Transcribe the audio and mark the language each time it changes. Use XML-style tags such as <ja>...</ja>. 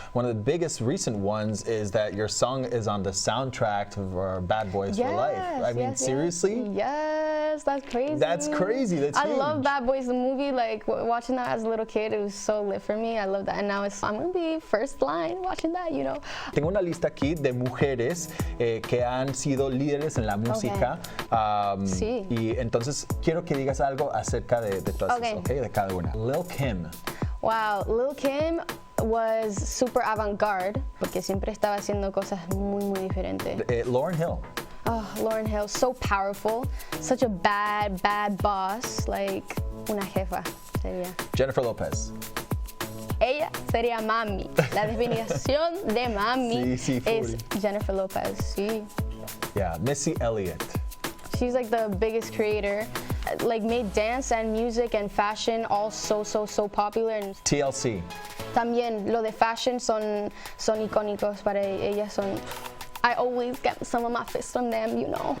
<en>One of the biggest recent ones is that your song is on the soundtrack for Bad Boys for Life. I mean, seriously? Yes, that's crazy. That's crazy. That's huge. I love Bad Boys, the movie. Like watching that as a little kid, it was so lit for me. I love that, and now I'm gonna be first line watching that, you know.</en> <es>Tengo una lista aquí de mujeres que han sido líderes en la música. Sí. Y entonces quiero que digas algo acerca de todas esas, okay, de cada una.</es> <en>Lil Kim. Wow, Lil Kim was super avant-garde</en> <es>porque siempre estaba haciendo cosas muy diferentes.</es> <en>Lauryn Hill. Oh, Lauryn Hill, so powerful, such a bad boss, like</en> <es>una jefa sería.</es> <en>Jennifer Lopez.</en> <es>Ella sería mami. La definición de mami is Jennifer Lopez. Sí.</es> <en>Yeah, Missy Elliott. She's like the biggest creator, like made dance and music and fashion all so popular. And TLC.</en> <es>También lo de fashion son icónicos para ellas. Son.</es> <en>I always get some of my fists from them, you know.</en>